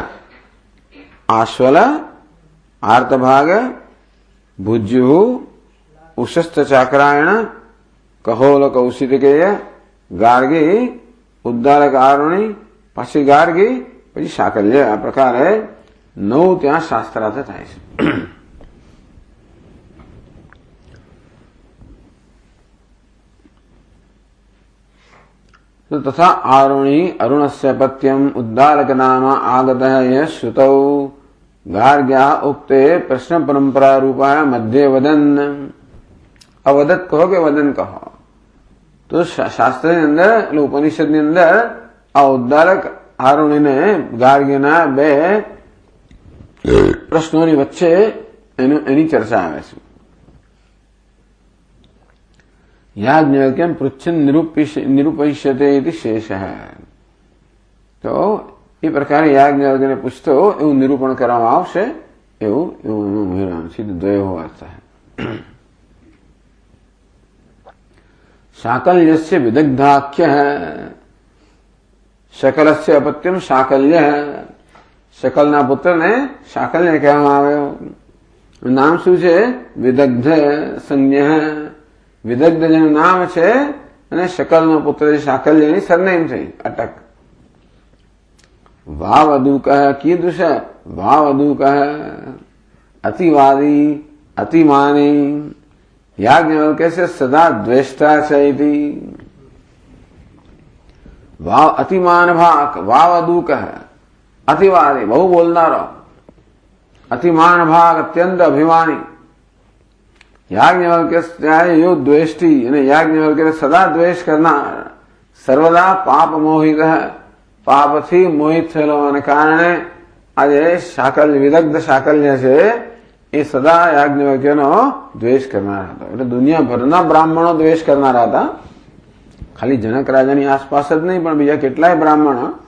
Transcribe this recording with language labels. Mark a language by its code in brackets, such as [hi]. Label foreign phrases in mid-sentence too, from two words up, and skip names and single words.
[gu] આશ્વલ, આર્તભાગ, ભુજ્યુ, ઉશસ્ત ચાક્રાયણ, કહોલ કૌશિકેય, ગાર્ગી, ઉદ્દાલક આરુણી, પછી ગાર્ગી, પછી શાકલ્ય. આ પ્રકારે 9 ત્યાં શાસ્ત્રાર્થ થાય છે. [sa] तथा आरुणी अरुणस्य पत्यम उद्दालक नाम आगतः यह श्रुतौ गार्ग्या उक्ते प्रश्न परंपरा रूपा मध्य वदन. [gu] અવદત કહો કે વદન કહો. तो शास्त्र ની અંદર એટલે ઉપનિષદ ની અંદર આ ઉદ્દાલક આરુણીને ગાર્ગ્યના બે પ્રશ્નોની વચ્ચે એની ચર્ચા આવે છે. [sa] याज्ञवल्क्यं पृच्छन् निरूपयिष्यते इति शेषः. [gu] तो એ પ્રકારે યાજ્ઞવલ્ક્યને પૂછતો એવું નિરૂપણ કરવામાં આવશે એવું ઉમેરવાનું છે. [sa] द्वयो अर्थ. शाकल्यस्य विदग्धाख्य, शकलस्य अपत्यम शाकल्य. [gu] શકલના પુત્રને શાકલ્ય કહેવામાં આવ્યો. નામ શું છે? [sa] विदग्ध संज्ञ. [gu] વિદગ્ધ જેનું નામ છે અને શકલનો પુત્ર શાકલ્યની સરનેમ છે અટક. [sa] वावदुक कीदृश वावदुक अतिवादी अतिमानी. યાજ્ઞવલ્ક્ય से सदा द्वेष्टा છે. वाव अतिमान भाग, वावदुक अतिवादी [gu] બહુ બોલનારો, [sa] अतिमान भाग [gu] અત્યંત અભિમાની. યાજ્ઞવલ્ક્ય [sa] यो द्वेष्टी [gu] અને યાજ્ઞવલ્ક્ય સદા દ્વેષ કરનાર. [sa] सर्वदा पाप मोहित, [gu] પાપથી મોહિત થયેલો અને કારણે આજે શાકલ્ય વિદગ્ધ શાકલ્ય છે એ સદા યાજ્ઞવલ્ક્યનો દ્વેષ કરનાર હતો. એટલે દુનિયાભરના બ્રાહ્મણો દ્વેષ કરનારા હતા. ખાલી જનક રાજાની આસપાસ જ નહીં પણ બીજા કેટલાય બ્રાહ્મણો.